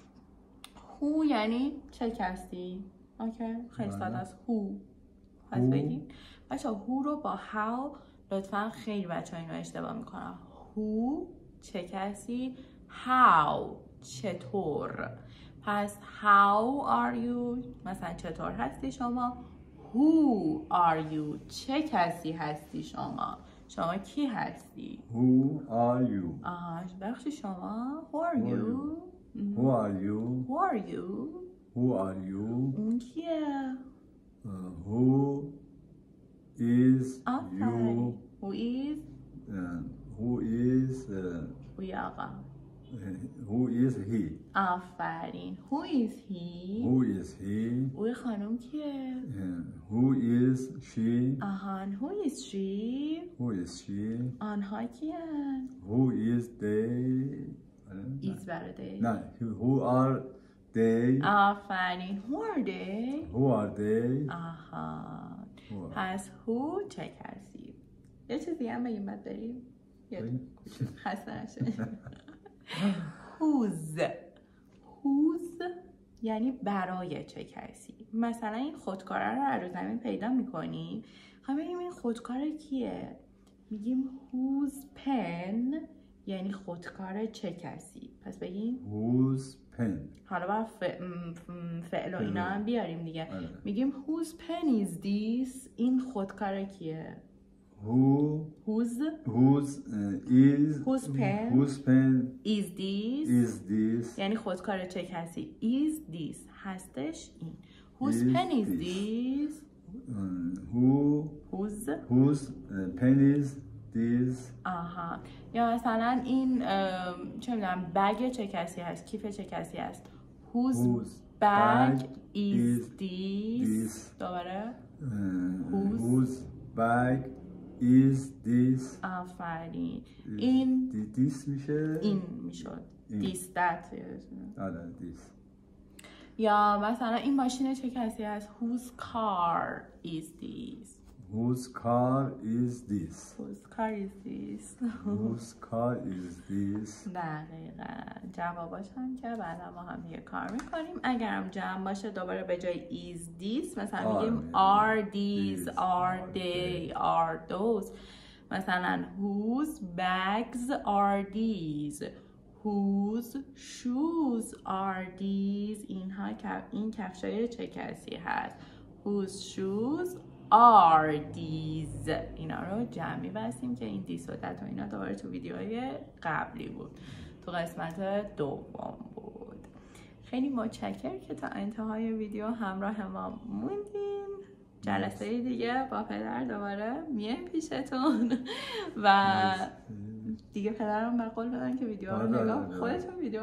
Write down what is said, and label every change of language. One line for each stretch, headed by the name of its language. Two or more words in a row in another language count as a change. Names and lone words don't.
Persian: هو یعنی چه کسی. اوکی خیلی ساده است هو. پس بگیم بچه هو رو با هاو لطفا خیلی بچه ها اینو اشتباه میکنن. هو چه کسی. هاو چطور. پس
English: how are you
Persian: مثلا چطور هستی شما.
English: Who are you
Persian: چه کسی هستی شما. شما کی هستی.
English: Who are you. بخشی شما. Who are you. Who are you. Who are you. Who are you.
Persian: اون کیه.
English: Who is you. Who is. Who is.
Persian: وی آقا.
English: Who is he. آفرین. Who is he. Who is he.
Persian: وی خانم کیه.
English: Who is she. Who is she. Who is she.
Persian: آنها کیه.
English: Who is they. is برای they. نه who are they. آفرین. Who are they. Who are they.
Persian: پس who چه کسی. یه چیزی هم بگیم بعد بریم. خسته نشه. whose. whose یعنی برای چه کسی. مثلا این خودکاره رو رو زمین پیدا میکنی. خب بگیم این خودکار کیه. میگیم
English: whose pen
Persian: یعنی خودکار چه کسی. پس بگیم
English: whose pen.
Persian: حالا باید فعل و اینا هم بیاریم دیگه.
English: میگیم whose pen is this.
Persian: این خودکار کیه.
English: Whose pen is this. Is this.
Persian: یعنی خودکار چه کسی.
English: is this
Persian: هستش این.
English: Whose pen is this. Whose pen is this.
Persian: یا مثلا این چه میدونم بگ چه کسی هست. کیف چه کسی هست.
English: Whose bag is this.
Persian: دوباره
English: whose bag is this.
Persian: آفرین. این this میشه. این میشد.
English: this that. this.
Persian: یا مثلا این ماشین چه کسی هست.
English: Whose car is this. Whose car is this. Whose car is this. Whose car is this.
Persian: دقیقا. جواباش هم که بعدا ما هم دیگه کار میکنیم. اگر هم جمع باشه دوباره به جای
English: is this
Persian: مثلا میگیم
English: are these, are they, are those. مثلا whose bags are these. Whose shoes are these.
Persian: این کفشای چه کسی هست.
English: Whose shoes are these.
Persian: اینا رو جمعی بستیم که این دیس و دت و اینا دوباره تو ویدیوهای قبلی بود. تو قسمت دوم بود. خیلی متشکرم که تا انتهای ویدیو همراه ما موندین. جلسه دیگه با پدر دوباره میایم پیشتون و دیگه پدرم به قول بدن که ویدیوها رو نگاه.